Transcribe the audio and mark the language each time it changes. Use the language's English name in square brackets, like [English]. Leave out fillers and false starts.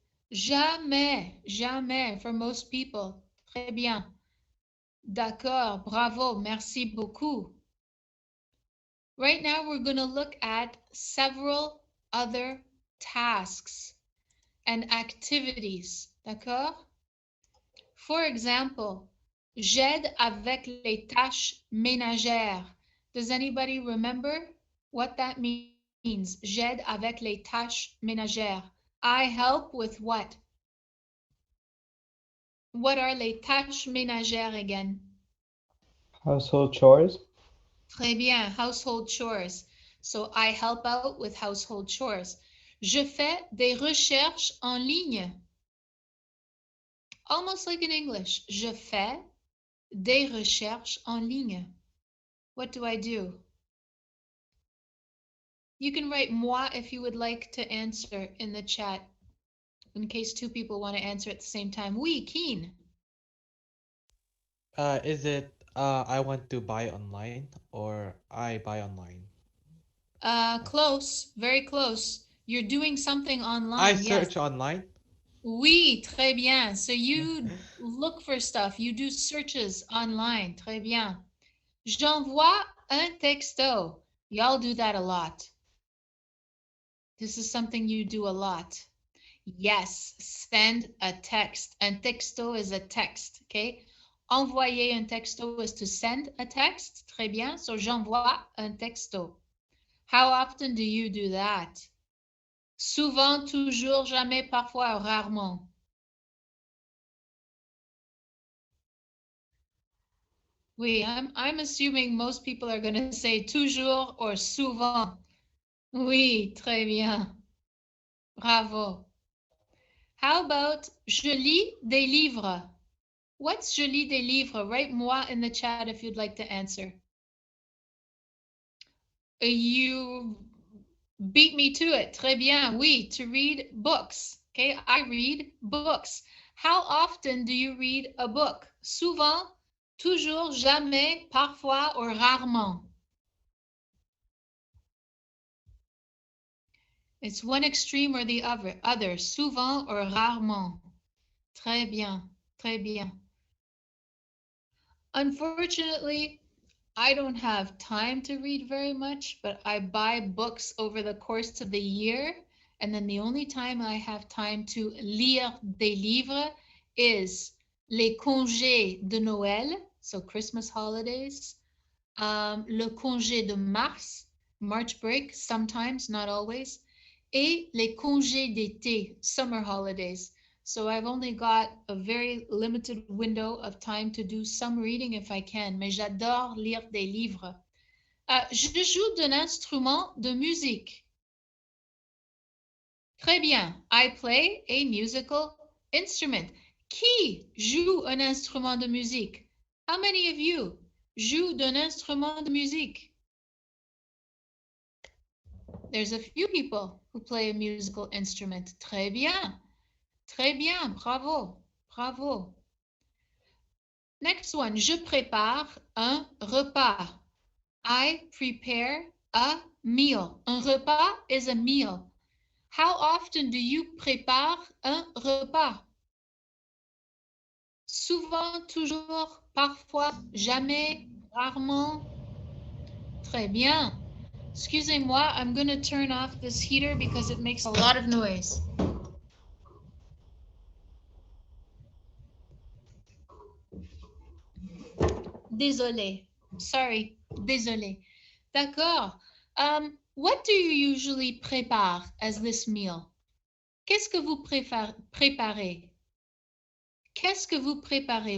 [French] Jamais, jamais [English] for most people. [French] Très bien. D'accord. Bravo. Merci beaucoup. [English] Right now, we're going to look at several other tasks and activities. [French] D'accord? [English] For example, [French] j'aide avec les tâches ménagères. [English] Does anybody remember what that means? [French] J'aide avec les tâches ménagères. [English] I help with what? What are [French] les tâches ménagères [English] again? Household chores. [French] Très bien, [English] household chores. So I help out with household chores. [French] Je fais des recherches en ligne. [English] Almost like in English. [French] Je fais des recherches en ligne. [English] What do I do? You can write moi if you would like to answer in the chat in case two people want to answer at the same time. [French] Oui, keen. [English] Is it I want to buy online or I buy online? Close, very close. You're doing something I online, yes. search online. [French] Oui, très bien. [English] So you look for stuff, you do searches online. [French] Très bien. J'envoie un texto. [English] Y'all do that a lot. This is something you do a lot. Yes, send a text. [French] Un texto [English] is a text, okay? [French] Envoyer un texto [English] is to send a text. [French] Très bien. [English] So [French] j'envoie un texto. [English] How often do you do that? [French] Souvent, toujours, jamais, parfois, rarement. [English] Oui, I'm assuming most people are going to say toujours or souvent. [French] Oui, très bien. Bravo. [English] How about [French] je lis des livres? [English] What's [French] je lis des livres? [English] Write moi in the chat if you'd like to answer. You beat me to it. [French] Très bien. [English] Oui, to read books. Okay, I read books. How often do you read a book? [French] Souvent, toujours, jamais, parfois, or rarement. [English] It's one extreme or the other. Souvent or rarement. [French] Très bien. Très bien. [English] Unfortunately, I don't have time to read very much, but I buy books over the course of the year. And then the only time I have time to [French] lire des livres [English] is [French] les congés de Noël, [English] so Christmas holidays, [French] le congé de mars, [English] March break, sometimes, not always, [French] et les congés d'été, [English] summer holidays. So I've only got a very limited window of time to do some reading if I can, [French] mais j'adore lire des livres. Je joue d'un instrument de musique. Très bien. [English] I play a musical instrument. [French] Qui joue un instrument de musique? [English] How many of you [French] joue d'un instrument de musique? [English] There's a few people who play a musical instrument. [French] Très bien. Très bien. Bravo. Bravo. [English] Next one. [French] Je prépare un repas. [English] I prepare a meal. [French] Un repas [English] is a meal. How often do you [French] prépare un repas? Souvent, toujours, parfois, jamais, rarement. Très bien. Excusez-moi, [English] I'm going to turn off this heater because it makes a lot of noise. [French] Désolé. Sorry. Désolé. D'accord. [English] What do you usually prepare as this meal? [French] Qu'est-ce que vous préparez? Qu'est-ce que vous préparez?